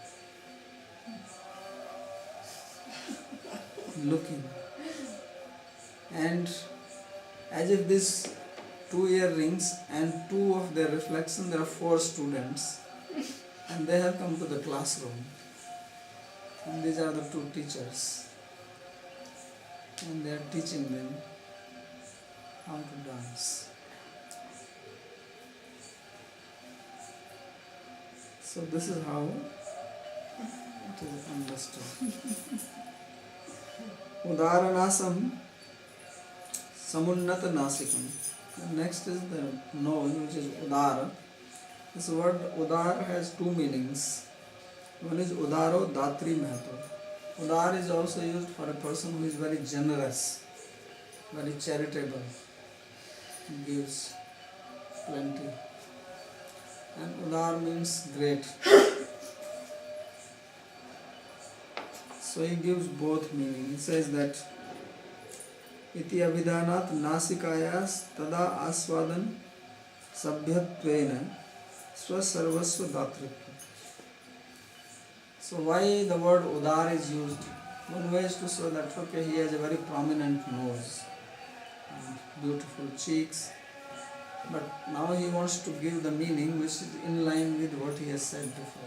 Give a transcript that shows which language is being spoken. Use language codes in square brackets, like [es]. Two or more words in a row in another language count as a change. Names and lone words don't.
[en] looking, and as if these two earrings and two of their reflection, there are 4 students, and they have come to the classroom, and these are the 2 teachers, and they are teaching them how to dance. So this is how it is understood. [sa] उदारनासं समुन्नत नासिकम्. [en] Next is the nose, which is udara. This word udar has 2 meanings. One is [sa] उदारो दातृ महतो. [en] Udar is also used for a person who is very generous, very charitable, gives plenty. And udar means great. So he gives both meaning. He says that [sa] इति अभिधानात् नासिकायाः तदा आस्वादन सभ्यत्वेन स्वसर्वस्व दातृत्व. [en] So why the word udar is used? One way is to show that okay, he has a very prominent nose and beautiful cheeks, but now he wants to give the meaning which is in line with what he has said before.